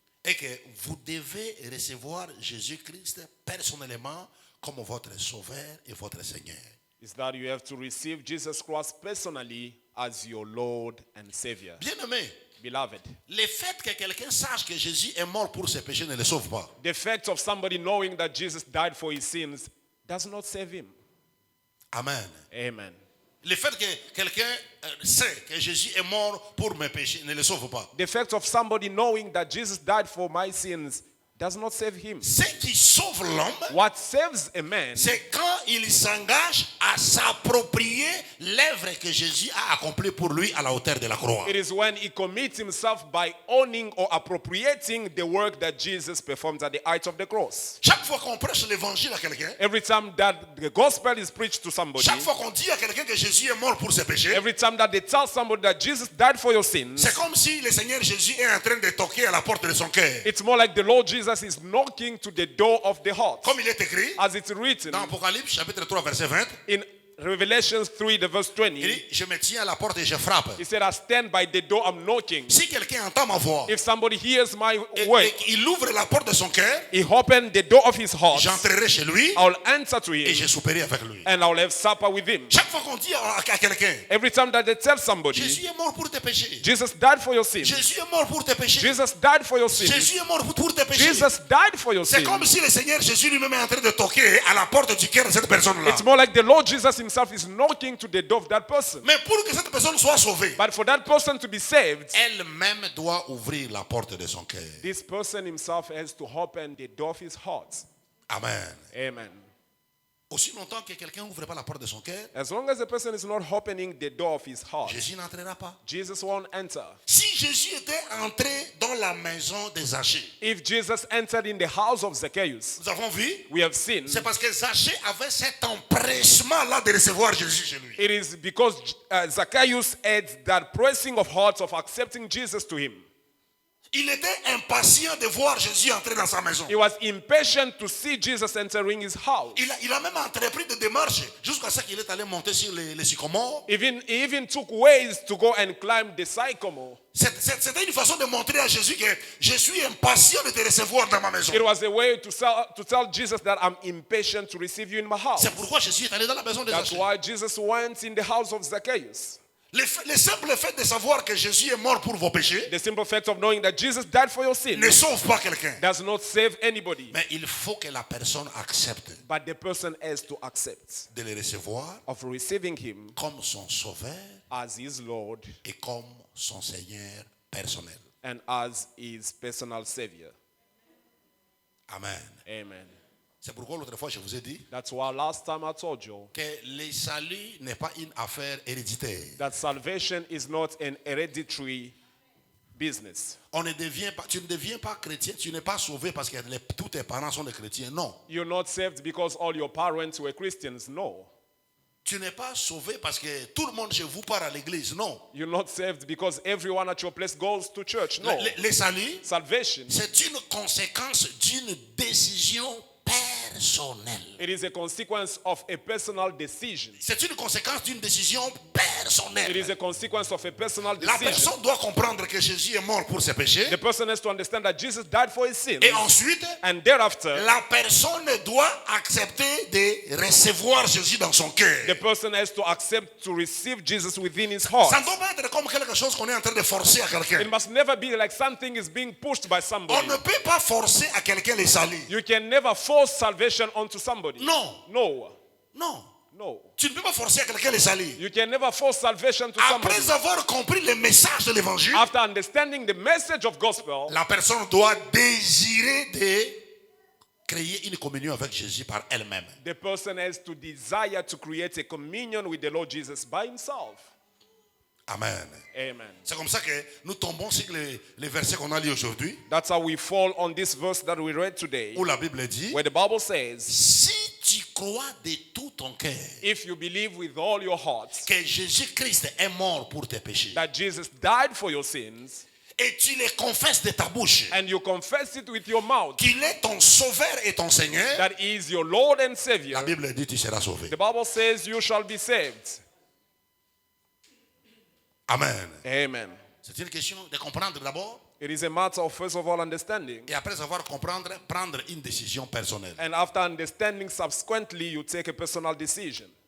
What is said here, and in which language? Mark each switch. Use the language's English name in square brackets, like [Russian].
[French] est que vous devez recevoir Jésus-Christ personnellement comme votre Sauveur et votre Seigneur. [English] is that you have to receive Jesus Christ personally as your Lord and Savior. [French] Bien-aimé, [English] Beloved, [French] le fait que quelqu'un sache que Jésus est mort pour ses péchés ne le sauve pas. [English] the fact of somebody knowing that Jesus died for his sins does not save him. [French] Amen. [English] Amen. [French] Le fait que quelqu'un sait que Jésus est mort pour mes péchés ne le sauve pas. [English] The fact of somebody knowing that Jesus died for my sins does not save him. [French] Ce qui sauve l'homme, [English] What saves a man [French] c'est quand il s'engage à s'approprier l'œuvre que Jésus a accomplie pour lui à la hauteur de la croix. [English] it is when he commits himself by owning or appropriating the work that Jesus performed at the height of the cross. [French] Chaque fois qu'on prêche l'évangile à quelqu'un, [English] Every time that the gospel is preached to somebody, [French] chaque fois qu'on dit à quelqu'un que Jésus est mort pour ses péchés, [English] every time that they tell somebody that Jesus died for your sins, [French] c'est comme si le Seigneur Jésus est en train de toquer à la porte de son cœur. [English] it's more like the Lord Jesus is knocking to the door of the heart. [French] Comme il est écrit [English] As it's written [French] dans Apocalypse chapitre 3 verset 20, [English] in Revelation 3, the verse 20, [French] il dit, je me tiens à la porte et je frappe. [English] he said, I stand by the door, I'm knocking. [French] Si quelqu'un entend ma voix [English] If somebody hears my [French] et [English] word, [French] il ouvre la porte de son cœur, [English] he opened the door of his heart, [French] j'entrerai chez lui [English] I'll enter to [French] et [English] him [French] je souperai avec lui. [English] and I'll have supper with him. [French] Chaque fois qu'on dit à quelqu'un, [English] Every time that they tell somebody, [French] Jésus est mort pour tes péchés. [English] Jesus died for your sins. [French] Jésus est mort pour tes péchés. [English] Jesus died for your sins. [French] Jésus est mort pour tes péchés. [English] Jesus died for your [French] C'est comme [English] sins. [French] si le Seigneur Jésus lui-même est en train de toquer à la porte du cœur de cette personne-là. [English] It's more like the Lord Jesus himself is knocking to the door of that person. [French] Mais pour que cette personne soit sauvée, [English] But for that person to be saved, [French] elle-même doit ouvrir la porte de son cœur. [English] this person himself has to open the door of his heart. [French] Amen. [English] Amen. [French] Aussi longtemps que quelqu'un n'ouvre pas la porte de son cœur, [English] As long as the person is not opening the door of his heart, [French] Jésus n'entrera pas. [English] Jesus won't enter. [French] Si Jésus était entré dans la maison de Zachée, [English] If Jesus entered in the house of Zacchaeus, [French] nous avons vu, [English] we have seen [French] c'est parce que Zachée avait cet empressement-là de recevoir Jésus chez lui. [English] it is because Zacchaeus had that pressing of heart of accepting Jesus to him. [French] Il était impatient de voir Jésus entrer dans sa maison. [English] He was impatient to see Jesus entering his house. [French] Il a même entrepris des démarches jusqu'à ce qu'il est allé monter sur les sycomores. [English] He even took ways to go and climb the sycamore. [French] C'était une façon de montrer à Jésus que je suis impatient de te recevoir dans ma maison. [English] It was a way to tell Jesus that I'm impatient to receive you in my house. [French] C'est pourquoi Jésus est allé dans la maison de [English] That's [French] Zachée. [English] why Jesus went in the house of Zacchaeus. [French] Le simple fait de savoir que Jésus est mort pour vos péchés [English] The simple fact of knowing that Jesus died for your sins [French] ne sauve pas quelqu'un. [English] does not save anybody. [French] Mais il faut que la personne accepte [English] But the person has to accept [French] de le recevoir [English] of receiving him [French] comme son sauveur [English] as his Lord [French] et comme son Seigneur personnel. [English] and as his personal Savior. [French] Amen. [English] Amen. [French] C'est pourquoi l'autre fois je vous ai dit [English] That's why last time I told you [French] que le salut n'est pas une affaire héréditaire. [English] that salvation is not an hereditary business. [French] Tu ne deviens pas chrétien, tu n'es pas sauvé parce que tous tes parents sont des chrétiens. Non. [English] You're not saved because all your parents were Christians. No. [French] Tu n'es pas sauvé parce que tout le monde chez vous part à l'église. Non. [English] You're not saved because everyone at your place goes to church. No. [French] Le salut, [English] Salvation, [French] c'est une conséquence d'une décision personnelle. [English] it is a consequence of a personal decision. [French] C'est une conséquence d'une décision [English] It [French] personnelle. [English] is a consequence of a personal [French] La [English] decision. [French] personne doit comprendre que Jésus est mort pour ses péchés. [English] The person has to understand that Jesus died for his sins. [French] Et ensuite, [English] And thereafter, [French] la personne doit accepter de recevoir Jésus dans son cœur. [English] the person has to accept to receive Jesus within his [French] Ça [English] heart. [French] ne doit pas être comme quelque chose qu'on est en train de forcer à quelqu'un. [English] It must never be like something is being pushed by [French] On [English] somebody. [French] ne peut pas forcer à quelqu'un le salut. [English] You can never force salvation onto somebody. [French] Non, [English] No. [French] non. [English] No. [French] Tu ne peux pas forcer à quelqu'un le salut. [English] You can never force salvation to somebody. [French] Après avoir compris le message de l'évangile, [English] After understanding the message of gospel, [French] la personne doit désirer de créer une communion avec Jésus par elle-même. [English] the person has to desire to create a communion with the Lord Jesus by himself. [French] Amen. [English] Amen. [French] C'est comme ça que nous tombons sur les versets qu'on a lus aujourd'hui, [English] That's how we fall on this verse that we read today, [French] où la Bible dit, [English] where the Bible says, [French] si tu crois de tout ton cœur [English] if you believe with all your heart [French] que Jésus-Christ est mort pour tes péchés, [English] that Jesus died for your sins, [French] et tu les confesses de ta bouche, [English] and you confess it with your mouth, [French] qu'il est ton sauveur et ton Seigneur, [English] that he is your Lord and [French] la [English] Savior, [French] Bible dit tu seras sauvé. [English] the Bible says you shall be saved. [French] Amen. [English] Amen. [French] C'est une question de comprendre d'abord, [English] It is a matter of first of all understanding, [French] et après avoir comprendre, prendre une décision personnelle. [English] and after understanding, subsequently you take a personal decision.